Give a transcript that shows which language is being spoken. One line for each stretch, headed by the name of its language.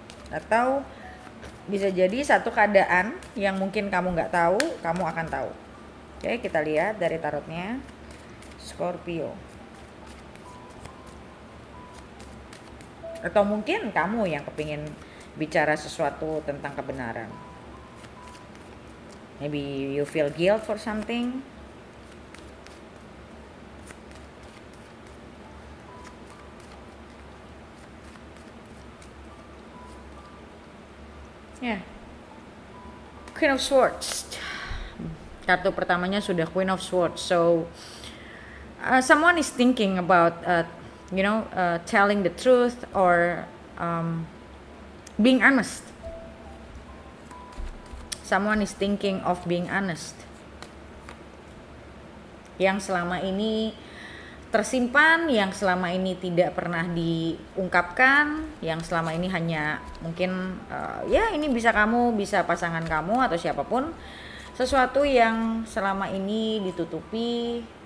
Indonesian: Atau bisa jadi satu keadaan yang mungkin kamu nggak tahu, kamu akan tahu. Oke, kita lihat dari tarotnya. Scorpio. Atau mungkin kamu yang kepingin bicara sesuatu tentang kebenaran.
English: Maybe you feel guilt for something.
Indonesian: Ya. Queen of Swords. Kartu pertamanya sudah Queen of Swords.
English: So someone is thinking about telling the truth or being honest. Someone is thinking of being honest.
Indonesian: Yang selama ini tersimpan, yang selama ini tidak pernah diungkapkan, yang selama ini hanya mungkin ini bisa kamu, bisa pasangan kamu atau siapapun, sesuatu yang selama ini ditutupi.